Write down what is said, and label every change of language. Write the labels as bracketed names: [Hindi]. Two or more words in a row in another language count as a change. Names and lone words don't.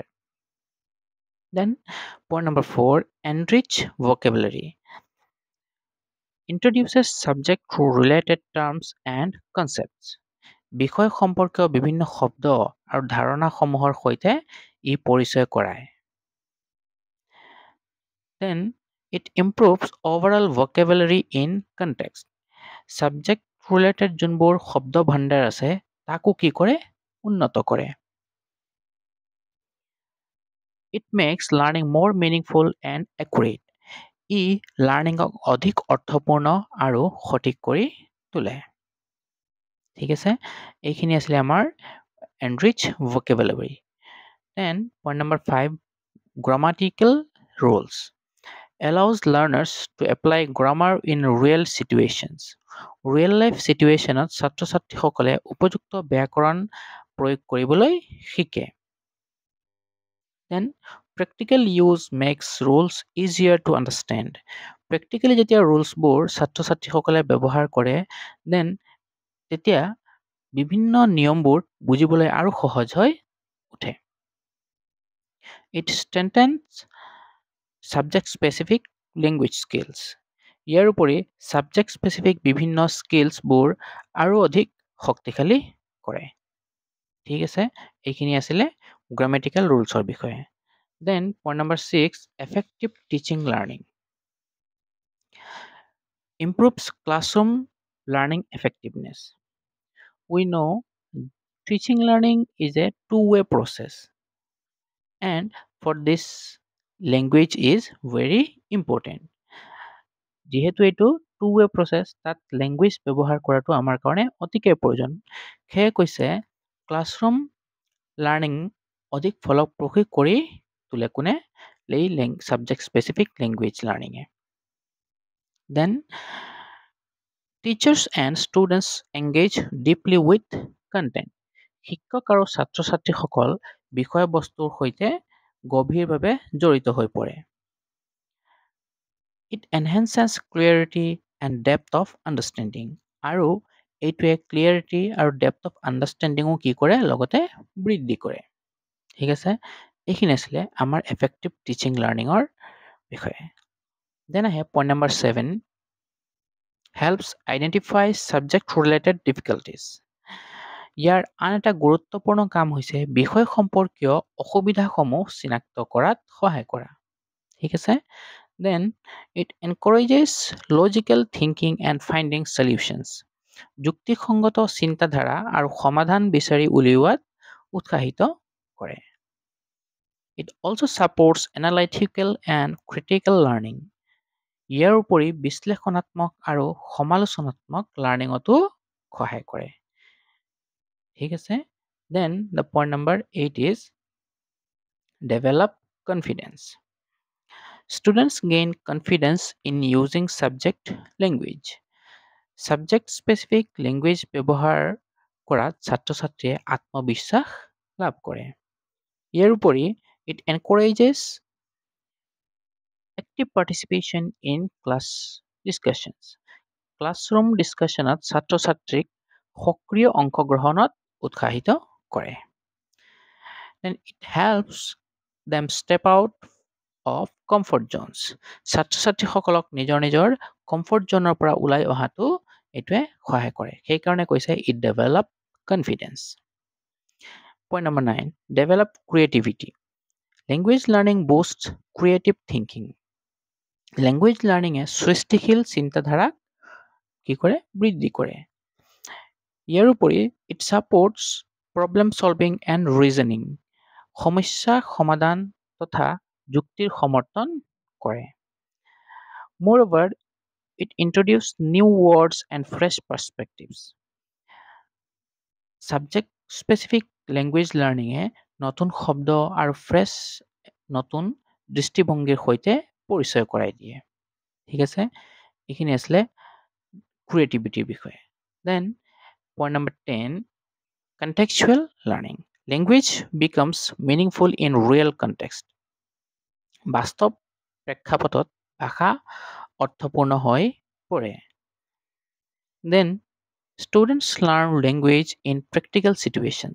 [English] Then point number 4, enrich vocabulary. Introduces subject through related terms and concepts. [Assamese] বিষয় সম্পৰ্কীয় বিভিন্ন শব্দ আৰু ধাৰণাসমূহৰ সৈতে ই পৰিচয় কৰায়। [English] Then it improves overall vocabulary in context. Subject related [Assamese] যোনবোৰ শব্দ ভাণ্ডাৰ আছে তাকো কি কৰে? উন্নত কৰে। [English] It makes learning more meaningful and accurate. [Assamese] ই লাৰ্ণিঙক অধিক অৰ্থপূৰ্ণ আৰু সঠিক কৰি তোলে। ঠিক আছে, এইখিনি আছিলে আমাৰ [English] enrich vocabulary. Then point number 5, grammatical rules. Allows learners to apply grammar in real situations. Real life situation [Assamese] ত ছাত্ৰ ছাত্ৰীসকলে উপযুক্ত ব্যাকৰণ প্ৰয়োগ কৰিবলৈ শিকে। [English] Then Practical use makes rules easier to understand. [Assamese] Practically যেতিয়া ৰুলছবোৰ ছাত্ৰ ছাত্ৰীসকলে ব্যৱহাৰ কৰে দেন তেতিয়া বিভিন্ন নিয়মবোৰ বুজিবলৈ আৰু সহজ হৈ উঠে। [English] It strengthens subject specific language skills. [Assamese] ইয়াৰ উপৰি [English] subject specific [Assamese] বিভিন্ন স্কিলছবোৰ আৰু অধিক শক্তিশালী কৰে। ঠিক আছে, এইখিনি আছিলে [English] grammatical rules [Assamese] বিষয়ে। [English] Then point number 6, effective teaching learning. Improves classroom learning effectiveness. We know teaching learning is a two-way process, and for this language is very important. [Assamese] যিহেতু এইটো [English] two-way process, [Assamese] তাত লেংগুৱেজ ব্যৱহাৰ কৰাটো আমাৰ কাৰণে অতিকে প্ৰয়োজন। সেয়ে কৈছে [English] classroom learning [Assamese] অধিক ফলপ্ৰসূ কৰি তোলে কোনে? এই [English] subject specific language learning. Then teachers and students engage deeply with content. [Assamese] শিক্ষক আৰু ছাত্ৰ ছাত্ৰীসকল বিষয়বস্তুৰ সৈতে গভীৰভাৱে জড়িত হৈ পৰে। [English] It enhances clarity and depth of understanding. [Assamese] আৰু এইটোৱে ক্লিয়াৰিটি আৰু [English] depth of understanding [Assamese] কি কৰে? লগতে বৃদ্ধি কৰে। ঠিক আছে, এইখিনি আছিলে আমাৰ [English] effective teaching learning [Assamese] বিষয়ে। দেন আহে [English] point number [Assamese] 7, [English] helps identify subject related difficulties. [Assamese] ইয়াৰ আন এটা গুৰুত্বপূৰ্ণ কাম হৈছে বিষয় সম্পৰ্কীয় অসুবিধাসমূহ চিনাক্ত কৰাত সহায় কৰা। ঠিক আছে, [English] দেন it encourages logical thinking and finding solutions. [Assamese] যুক্তিসংগত চিন্তাধাৰা আৰু সমাধান বিচাৰি উলিওৱাত উৎসাহিত কৰে। [English] It also supports analytical and critical learning. [Assamese] ইয়াৰ উপৰি বিশ্লেষণাত্মক আৰু সমালোচনাত্মক লাৰ্ণিঙতো সহায় কৰে। ঠিক আছে, [English] দেন the point number 8 is develop confidence. Students gain confidence in using subject language. Subject specific language [Assamese] ব্যৱহাৰ কৰাত ছাত্ৰ ছাত্ৰীয়ে আত্মবিশ্বাস লাভ কৰে। ইয়াৰ উপৰি [English] it encourages active participation in class discussions. classroom discussion [Assamese] ছাত্ৰ ছাত্ৰীক সক্ৰিয় অংশগ্ৰহণত উৎসাহিত কৰে। [English] Then it helps them step out of comfort zones. [Assamese] ছাত্ৰ ছাত্ৰীসকলক নিজৰ নিজৰ [English] comfort zone [Assamese] পৰা ওলাই অহাটো এইটোৱে সহায় কৰে। সেইকাৰণে কৈছে [English] it develop confidence. Point number 9, develop creativity. Language learning boosts creative thinking. language learning [Assamese] সৃষ্টিশীল চিন্তাধাৰা কি কৰে? বৃদ্ধি কৰে। ইয়াৰ উপৰি [English] it supports problem solving and reasoning. [Assamese] সমস্যা সমাধান তথা যুক্তিৰ সমৰ্থন কৰে। [English] Moreover, it introduces new words and fresh perspectives. Subject specific language learning [Assamese] নতুন শব্দ আৰু ফ্ৰেছ নতুন দৃষ্টিভংগীৰ সৈতে পৰিচয় কৰাই দিয়ে। ঠিক আছে, এইখিনি আছিলে ক্ৰিয়েটিভিটিৰ বিষয়ে। [English] দেন point number 10, contextual learning. Language becomes meaningful in real context. [Assamese] বাস্তৱ প্ৰেক্ষাপটত ভাষা অৰ্থপূৰ্ণ হৈ পৰে। [English] Then students learn language in practical situations.